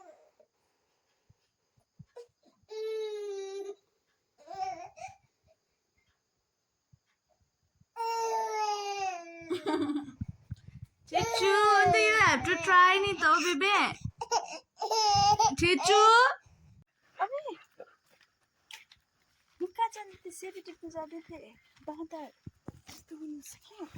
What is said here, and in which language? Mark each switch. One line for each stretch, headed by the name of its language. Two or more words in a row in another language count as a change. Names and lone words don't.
English: Chichu, you have to try it though, baby. Chichu.
Nepali: जाने त्यसरी टिप्नु जाँदै थिएँ दादा यस्तो हुनुहुन्छ क्या